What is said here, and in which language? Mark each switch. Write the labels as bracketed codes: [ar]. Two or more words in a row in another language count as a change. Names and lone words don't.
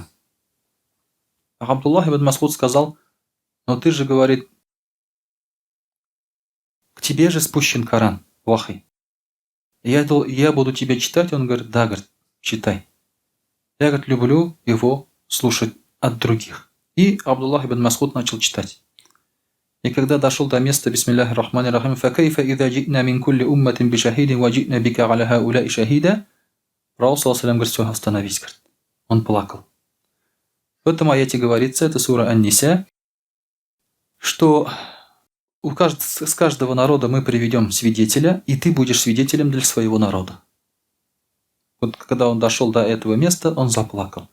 [ru] А Абдуллах ибн Масуд сказал, но ты же, говорит, к тебе же спущен Коран, вахи. Я буду тебе читать, он говорит, да, говорит, читай. Я, говорит, люблю его слушать от других. И Абдуллах ибн Масуд начал читать. И когда дошел до места, [ar] بسم الله الرحمن الرحيم فكيف إذا جئنا من كل أمة بشهيد وجئنا بك على هؤلاء شهيدا. [ru] Пророк, [ar] صلى الله عليه [ru] говорит, все, остановись, говорит. Он плакал. В этом аяте говорится, это сура Ан-Ниса, что с каждого народа мы приведем свидетеля, и ты будешь свидетелем для своего народа. Вот когда он дошел до этого места, он заплакал.